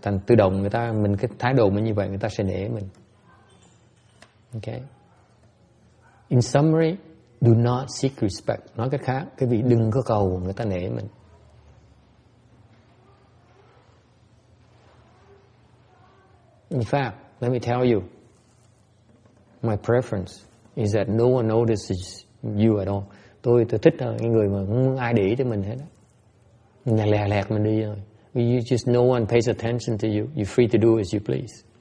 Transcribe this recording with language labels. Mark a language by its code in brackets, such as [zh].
[vi] Thành tự động mình cái thái độ mình như vậy, người ta sẽ nể mình. Okay. [en] In summary, do not seek respect. [vi] Nói cách khác, cái vị đừng có cầu người ta nể mình. [en] In fact, let me tell you, my preference is that no one notices you at all. [vi] Tôi thích cái người mà không muốn ai để ý tới mình hết. Mình lẹt mình đi rồi. [en] You just no one pays attention to you. You're free to do as you please.